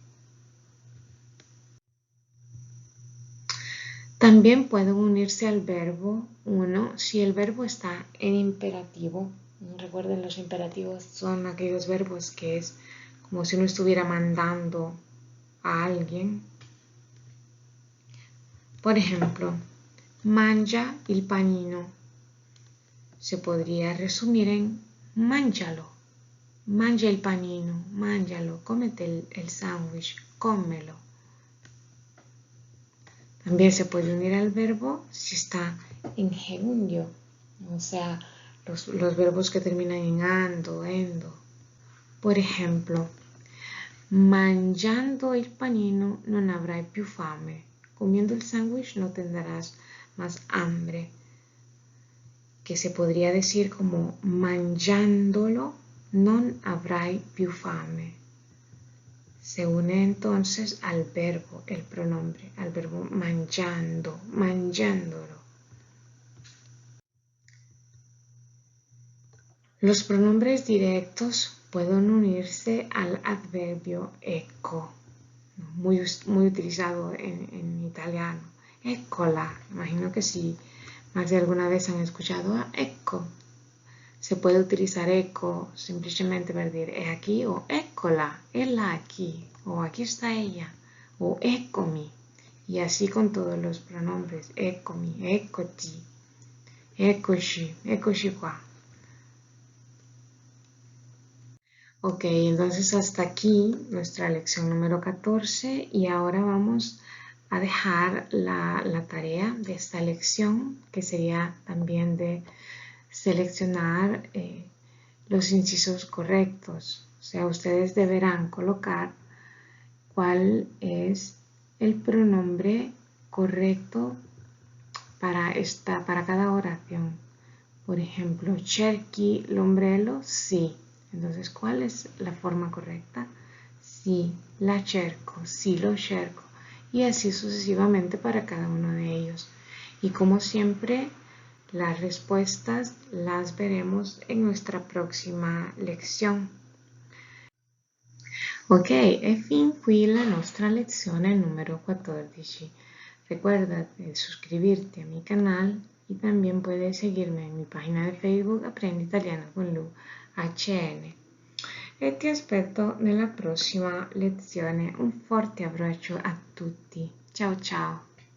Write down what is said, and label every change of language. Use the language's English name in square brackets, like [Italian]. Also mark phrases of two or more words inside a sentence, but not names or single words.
[Spanish] También pueden unirse al verbo uno si el verbo está en imperativo. Recuerden, los imperativos son aquellos verbos que es como si uno estuviera mandando a alguien. Por ejemplo, [Italian] mangia il panino. [Spanish] Se podría resumir en mangialo. [Italian] Mangia il panino, mangialo, [Spanish] cómete el sándwich, cómelo. También se puede unir al verbo si está en gerundio, o sea, los verbos que terminan en ando, endo. Por ejemplo, [Italian] mangiando il panino non avrai più fame. [Spanish] Comiendo el sándwich no tendrás más hambre. Que se podría decir como [Italian] mangiandolo non avrai più fame. [Spanish] Se une entonces al verbo, el pronombre, al verbo mangiando, mangiandolo. Los pronombres directos pueden unirse al adverbio ecco, muy utilizado en italiano. Eccola, imagino que sí, más de alguna vez han escuchado ecco. Se puede utilizar ecco simplemente para decir es aquí o eccola, ella aquí, o aquí está ella, o eccomi. Y así con todos los pronombres, [Italian] eccomi, eccoti, eccoci, eccoci qua. [Spanish] Ok, entonces hasta aquí nuestra lección número 14 y ahora vamos a dejar la tarea de esta lección que sería también de seleccionar los incisos correctos. O sea, ustedes deberán colocar cuál es el pronombre correcto para cada oración. Por ejemplo, [Italian] cerchi l'ombrello, [Spanish] sí. Entonces, ¿cuál es la forma correcta? [Italian] Sí, la cerco, sí lo cerco. [Spanish] Y así sucesivamente para cada uno de ellos. Y como siempre, las respuestas las veremos en nuestra próxima lezione. [Italian] Ok, e fin qui la nostra lezione numero 14. [Spanish] Recuerda suscribirte a mi canal y también puedes seguirme en mi página de Facebook Aprende Italiano con Lu HN. [Italian] E ti aspetto nella prossima lezione. Un forte abbraccio a tutti. Ciao ciao!